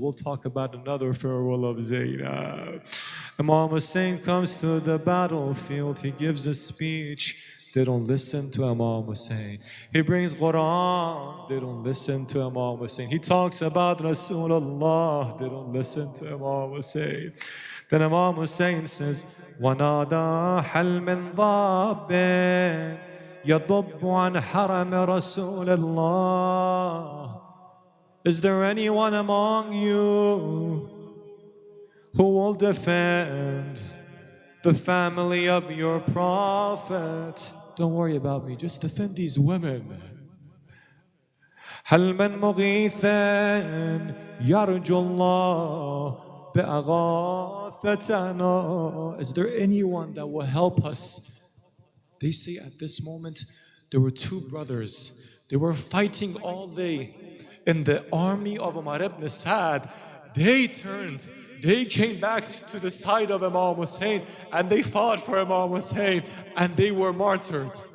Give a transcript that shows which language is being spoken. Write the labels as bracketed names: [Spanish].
[English] We'll talk about another farewell of Zainab. Imam Hussein comes to the battlefield. He gives a speech. They don't listen to Imam Hussein. He brings Quran. They don't listen to Imam Hussein. He talks about Rasulullah. They don't listen to Imam Hussein. Then Imam Hussein says, [Arabic] وَنَادَى حَلْ مِنْ ضَابٍ يَضُبُّ عَنْ حَرَمِ رَسُولِ اللَّهِ. [English] Is there anyone among you who will defend the family of your prophet? Don't worry about me, just defend these women. [Arabic] هل من مغيث يرجو الله بأغاثتنا. [English] Is there anyone that will help us? They say at this moment there were two brothers. They were fighting all day in the army of Umar ibn Sa'd. They turned. They came back to the side of Imam Hussein and they fought for Imam Hussein and they were martyred.